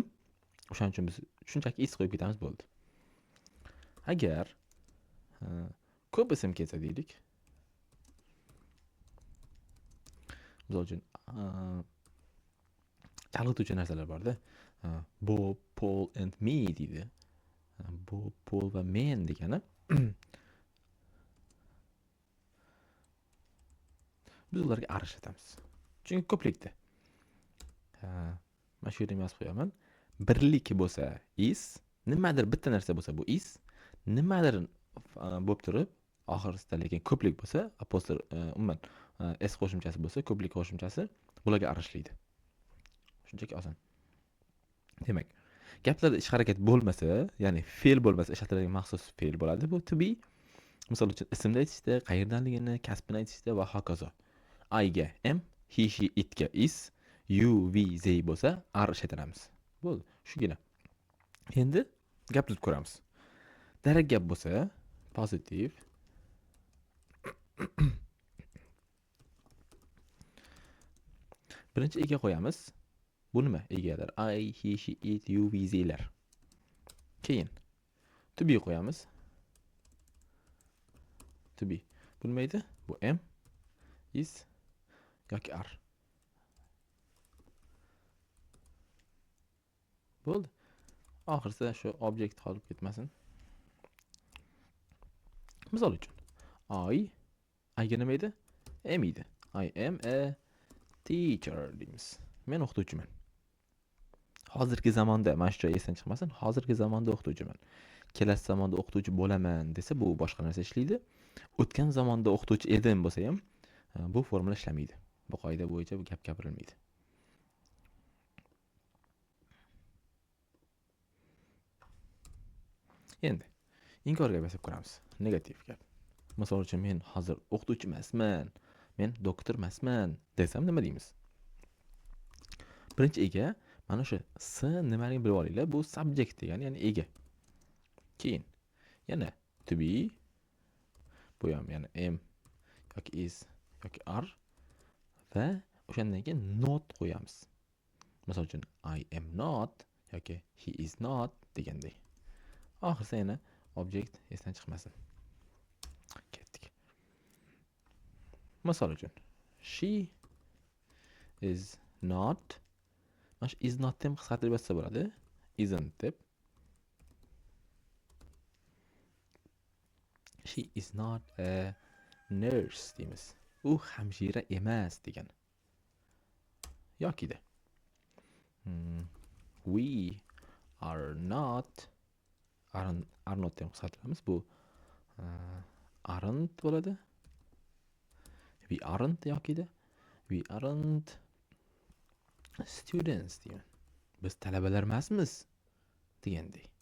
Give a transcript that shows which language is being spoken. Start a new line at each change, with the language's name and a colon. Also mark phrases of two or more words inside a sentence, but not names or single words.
Uzbek: O'shaning uchun biz shunchaki is qo'yib ketamiz bo'ldi. Agar ko'p ism kelsa deylik. Misol uchun chalg'ituvchi narsalar borda.
English: Bob, Paul and me deydi.
Uzbek: Bob, Paul va men degani biz ularga ar ishlatamiz. Chunki ko'plikda. Mana shu yerda yozib qo'yaman. Birlik bo'lsa is, nimadir bitta narsa bo'lsa bu is, nimadir bo'lib turib, oxirisida lekin ko'plik bo'lsa, apostol umuman s qo'shimchasi bo'lsa, ko'plik qo'shimchasi bularga aralashadi. Shunchaki oson. Demak, gaplarda ish harakat bo'lmasa, ya'ni fe'l bo'lmasa, ishlatiladigan maxsus fe'l bo'ladi bu
English: to be.
Uzbek: Misol uchun ismni aytishda, qayerdanligini, kasbini aytishda va hokazo. I ga am,
English: he she it
Uzbek: ga is,
English: you we they
Uzbek: bo'lsa ar ishlatamiz. Bo'ldi, shugina. Endi gapni ko'ramiz. Darak gap bo'lsa, pozitiv birinchi ega qo'yamiz. Bu nima? Egalar.
English: I, he, she, it, you, we,
Uzbek: theylar. Keyin
English: to be
Uzbek: qo'yamiz.
English: To be.
Uzbek: Bu nima edi? Bu
English: am, is
Uzbek: yoki are. Bo'ldi. Oxirida shu objekt qolib ketmasin. Misol uchun I ga nima edi? Am edi.
English: I am a teacher deymiz.
Uzbek: Men o'qituvchiman. Hozirgi zamonda, mana shu joy esdan chiqmasin, hozirgi zamonda o'qituvchiman. Kelasi zamonda o'qituvchi bo'laman desa, bu boshqa narsa ishlaydi. O'tgan zamonda o'qituvchi edim bo'lsa ham, bu formula ishlamaydi. Bu qoida bo'yicha bu gap gapirilmaydi. Endi inkor gap yasab ko'ramiz. Negativ gap. Misol uchun men hozir o'qituvchi emasman, men doktor emasman desam nima deymiz? Birinchi ega mana shu s nimaligini bilib olinglar. Bu subject degani, ya'ni ega. Keyin yana
English: to be,
Uzbek: bu ham yana am yoki is yoki are va o'shandan keyin not qo'yamiz. Misol uchun
English: I am not yoki he is not degandek.
Uzbek: Oxirida yana object esdan chiqmasin. Ketdik. Misol uchun
English: she is not,
Uzbek: mana shu
English: is not
Uzbek: deb qisqartirib yozsa bo'ladi. Isn't deb.
English: She is not a nurse deymiz.
Uzbek: U hamshira emas degan. Yokida
English: we are not
Uzbek: deb qisqartiramiz. Bu aren't bo'ladi.
English: We aren't yokida. We aren't students deyman.
Uzbek: Biz talabalar emasmiz degandek.